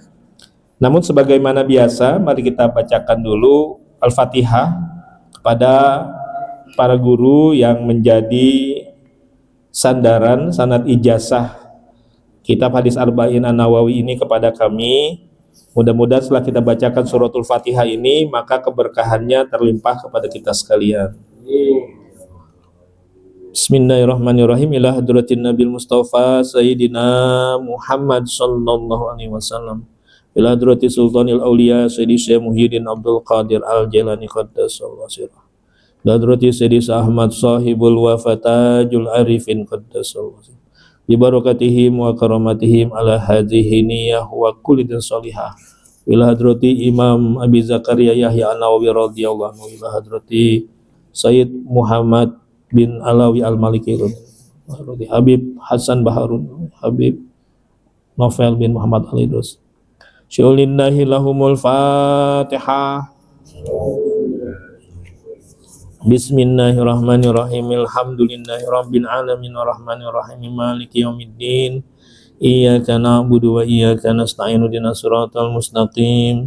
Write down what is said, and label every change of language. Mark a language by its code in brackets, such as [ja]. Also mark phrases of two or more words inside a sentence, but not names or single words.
[id] Namun sebagaimana biasa, mari kita bacakan dulu Al-Fatihah kepada para guru yang menjadi sandaran sanad ijazah kitab hadis Arba'in An-Nawawi ini kepada kami. Mudah-mudahan setelah kita bacakan suratul Fatihah ini, maka keberkahannya terlimpah kepada kita sekalian. [ar] بسم الله الرحمن الرحيم. إلى حضرة النبي المصطفى سيدنا محمد صلى الله عليه وسلم. إلى حضرة سلطان الأولياء سيدي الشيخ محيي الدين عبد القادر الجيلاني قدس الله سره. إلى حضرة سيدي أحمد صاحب الوفا تاج العارفين قدس الله سره. ببركاتهم وكراماتهم على هذه النية وكل صالحة. إلى حضرة الإمام أبي زكريا يحيى النووي رضي الله عنه. إلى حضرة السيد محمد بن علوي المالكي حبيب حسن بارون، حبيب نوفل بن محمد العيدروس. شيء لله لهم الفاتحة. بسم الله الرحمن الرحيم. الحمد لله رب العالمين الرحمن الرحيم مالك يوم الدين. إياك نعبد وإياك نستعين اهدنا الصراط المستقيم.